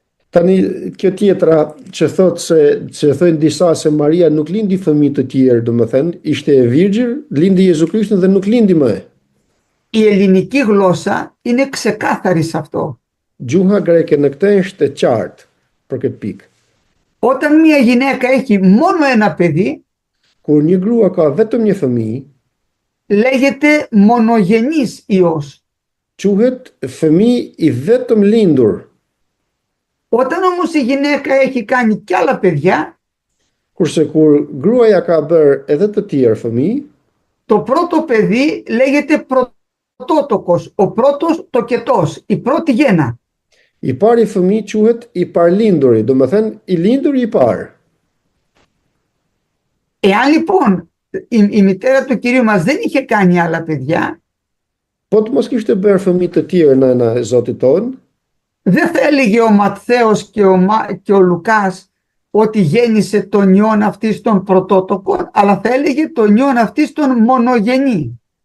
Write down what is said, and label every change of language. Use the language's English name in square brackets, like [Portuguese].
[Albanian] Tani kjo tjetra që thojnë disa se Maria nuk lindi fëmijë të tjerë, domethënë ishte e virgjër, lindi Jezu Krishtin dhe nuk lindi më. [Greek] Η ελληνική γλώσσα είναι ξεκάθαρη σε αυτό. [Albanian] Gjuha greke në këtë është e qartë për këtë pikë. [Greek] Όταν μια γυναίκα έχει μόνο ένα παιδί, [Albanian] Kur një grua ka vetëm një fëmijë, [Greek] λέγεται μονογενής ιός. [Albanian] Quhet fëmijë i vetëm lindur. [Greek] Όταν όμως η γυναίκα έχει κάνει κι άλλα παιδιά, [Albanian] Kurse kur gruaja ka bërë edhe të tjerë fëmijë, [Greek] το πρώτο παιδί λέγεται πρωτότοκος, ο πρώτος τοκετός, η πρώτη γέννα. [Albanian] i pari fëmijë quhet i parlinduri, do të thënë i linduri i parë. [Greek] Εάν λοιπόν η μητέρα του Κυρίου μας δεν είχε κάνει άλλα παιδιά, [Albanian] Po të mos kishte bërë fëmijë të tjerë nëna e Zotit tonë, [Greek] δεν θα έλεγε ο Ματθαίος και ο Λουκάς ότι γέννησε τον ιόν αυτής των πρωτότοκων, αλλά θα έλεγε τον ιόν αυτής των μονογενή.